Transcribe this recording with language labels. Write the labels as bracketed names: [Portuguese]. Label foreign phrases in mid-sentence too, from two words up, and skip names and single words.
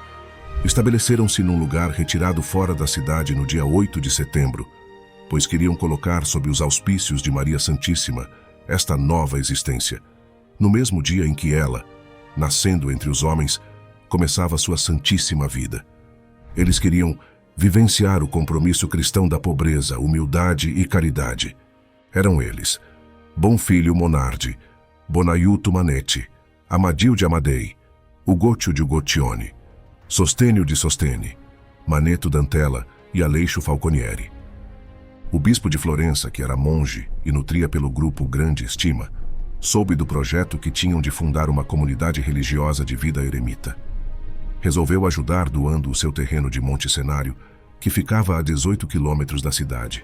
[Portuguese] Estabeleceram-se num lugar retirado fora da cidade no dia 8 de setembro, pois queriam colocar sob os auspícios de Maria Santíssima esta nova existência, no mesmo dia em que ela, nascendo entre os homens, começava sua santíssima vida. Eles queriam vivenciar o compromisso cristão da pobreza, humildade e caridade. Eram eles: Bonfilho Monardi, Bonaiuto Manetti, Amadil de Amadei, Ugotio de Ugotione, Sostênio de Sostene, Maneto Dantella e Aleixo Falconieri. O bispo de Florença, que era monge e nutria pelo grupo grande estima, soube do projeto que tinham de fundar uma comunidade religiosa de vida eremita. Resolveu ajudar doando o seu terreno de Monte Cenário, que ficava a 18 quilômetros da cidade.